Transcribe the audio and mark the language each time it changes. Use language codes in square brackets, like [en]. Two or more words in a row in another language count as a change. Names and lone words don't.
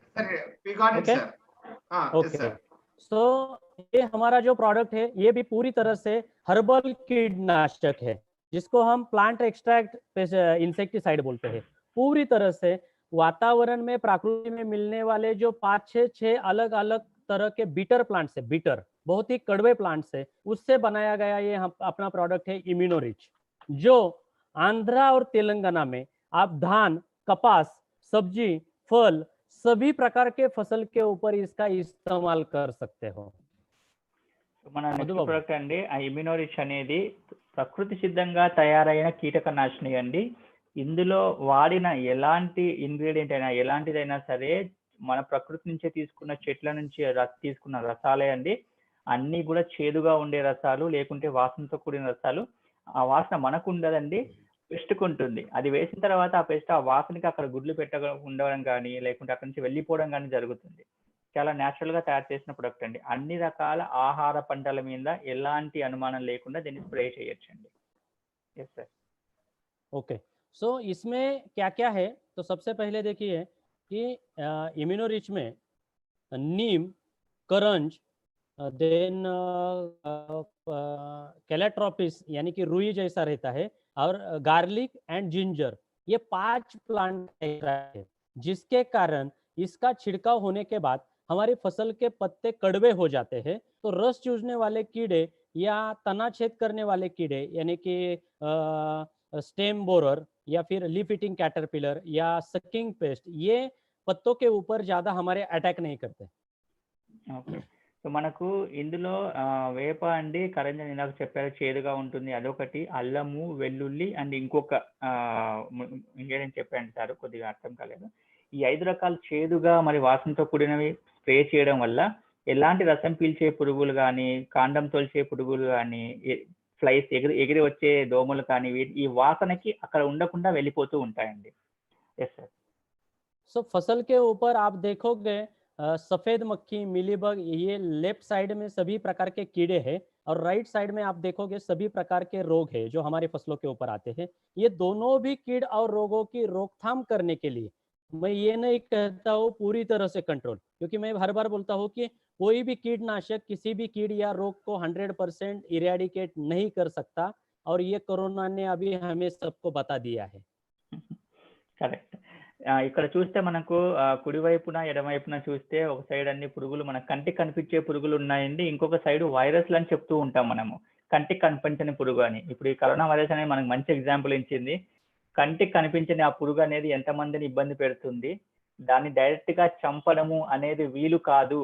[en] Sir, we got it, Okay. sir. Yes, ओके, sir. [hi] सो ये हमारा जो प्रोडक्ट है ये भी पूरी तरह से हर्बल कीटनाशक है, जिसको हम [en] plant extract insecticide [hi] बोलते हैं। पूरी तरह से वातावरण में प्रकृति में मिलने वाले जो 5-6 अलग अलग तरह के [en] bitter plants [hi] है, बीटर बहुत ही कड़वे प्लांट्स है, उससे बनाया गया ये हम अपना प्रोडक्ट है इम्यूनोरिच, जो आंध्रा और तेलंगाना में आप धान, कपास, सब्जी, फल सभी प्रकार के फसल के ऊपर इसका इस्तेमाल कर सकते हो। [te] మన నెక్స్ట్ మధుబాబు. ప్రోడక్ట్ అండి ఆ ఇమ్యూనోరిచ్ అనేది ప్రకృతి సిద్ధంగా తయారైన కీటకనాశిని అండి. ఇందులో వాడిన ఎలాంటి ఇంగ్రీడియంట్ అయినా ఎలాంటిదైనా సరే మన ప్రకృతి నుంచే తీసుకున్న చెట్ల నుంచి తీసుకున్న రసాలే అండి. అన్ని కూడా చేదుగా ఉండే రసాలు, లేకుంటే వాసనతో కూడిన రసాలు. ఆ వాసన మనకు ఉండదండి, పెస్ట్కి ఉంటుంది. అది వేసిన తర్వాత ఆ పెస్ట్ ఆ వాసనకి అక్కడ గుడ్లు ఉండడం కానీ, లేకుంటే అక్కడి నుంచి వెళ్ళిపోవడం కానీ జరుగుతుంది. చాలా న్యాచురల్ గా తయారు చేసిన ప్రొడక్ట్ అండి. అన్ని రకాల ఆహార పంటల మీద ఎలాంటి అనుమానం లేకుండా దీన్ని స్ప్రే చేయొచ్చండి. [en] yes sir. [hi] ओके, सो इसमें क्या क्या है, तो सबसे पहले देखिए कि इम्यूनोरिच में नीम, करंज, [en] then calotropis [hi] यानी कि रुई जैसा रहता है, और [en] garlic and ginger, [hi] ये 5 प्लांट है, जिसके कारण इसका छिड़काव होने के बाद हमारी फसल के पत्ते कड़वे हो जाते हैं, तो रस चूसने वाले कीड़े या तना छेद करने वाले कीड़े यानी कि [en] stem borer [hi] या फिर [en] leaf eating caterpillar [hi] या [en] sucking pest, [hi] ये पत्तों के ऊपर ज्यादा हमारे अटैक नहीं करते। [te] ఓకే. సో మనకు ఇందులో వేప అండి, కరంజన్ ఇందాక చెప్పారు చేదుగా ఉంటుంది అదొకటి, అల్లము, వెల్లుల్లి అండ్ ఇంకొక ఇంగ్రీడియంట్ చెప్పండి సార్, కొద్దిగా అర్థం కాలేదు. ఈ 5 రకాల చేదుగా మరి వాసనతో కూడినవి స్ప్రే చేయడం వల్ల ఎలాంటి రసం పీల్చే పురుగులు కానీ, కాండం తొలిచే పురుగులు కానీ, ఫ్లైస్ ఎగిరి వచ్చే దోమలు కానీ ఈ వాసనకి అక్కడ ఉండకుండా వెళ్ళిపోతూ ఉంటాయండి. [en] yes sir. [hi] सो फसल के ऊपर आप देखोगे सफेद मक्खी, मिलीबग, ये [en] left side [hi] में सभी प्रकार के कीड़े हैं और [en] right side [hi] में आप देखोगे सभी प्रकार के रोग हैं जो हमारे फसलों के ऊपर आते हैं। ये दोनों भी कीड़ और रोगों की रोकथाम करने के लिए मैं ये नहीं कहता हूँ पूरी तरह से कंट्रोल, क्योंकि मैं हर बार बोलता हूँ कि कोई भी कीटनाशक किसी भी कीड़ या रोग को 100% इरेडिकेट नहीं कर सकता, और ये कोरोना ने अभी हमें सबको बता दिया है। [te] కరెక్ట్. ఇక్కడ చూస్తే మనకు కుడివైపున ఎడమవైపున చూస్తే ఒక సైడ్ అన్ని పురుగులు మన కంటికి కనిపించే పురుగులు ఉన్నాయండి, ఇంకొక సైడ్ వైరస్లు అని చెప్తూ ఉంటాం మనము, కంటికి కనిపించని పురుగు అని. ఇప్పుడు ఈ కరోనా వైరస్ అనేది మనకు మంచి ఎగ్జాంపుల్ ఇచ్చింది. కంటికి కనిపించని ఆ పురుగు అనేది ఎంతమందిని ఇబ్బంది పెడుతుంది, దాన్ని డైరెక్ట్ గా చంపడము అనేది వీలు కాదు.